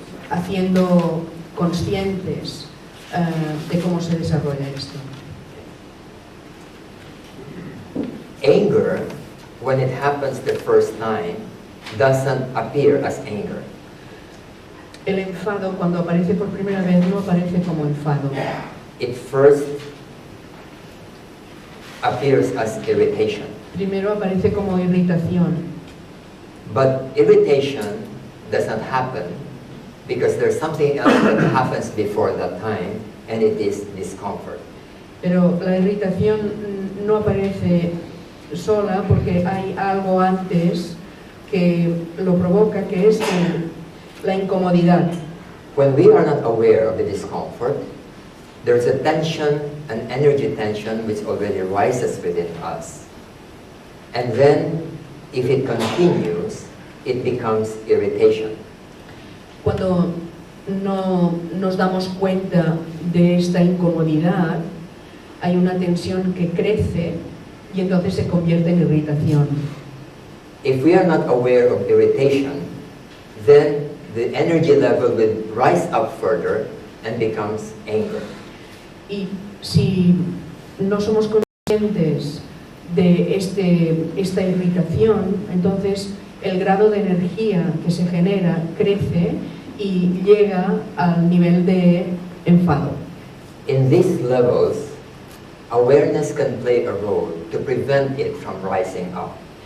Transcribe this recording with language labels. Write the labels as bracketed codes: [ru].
[es] haciendo conscientes de cómo se desarrolla esto. [en] Anger, when it happens the first time, doesn't appear as anger. [es] El enfado, cuando aparece por primera vez, no aparece como enfado. [en] It first appears as irritation. [es] Primero aparece como irritación. [en] But irritation does not happen because there's something else that happens before that time, and it is discomfort. [es] Pero la irritación no aparece sola porque hay algo antes que lo provoca, que es la incomodidad. [en] When we are not aware of the discomfort, there's a tension, an energy tension, which already rises within us. And then, if it continues, it becomes irritation. [es] Cuando no nos damos cuenta de esta incomodidad, hay una tensión que crece y entonces se convierte en irritación. [en] If we are not aware of irritation, then the energy level will rise up further and becomes anger. [es] Y si no somos conscientes de esta irritación, entonces el grado de energía que se genera crece y llega al nivel de enfado. [en] In these levels, awareness can play a role to prevent it from rising up.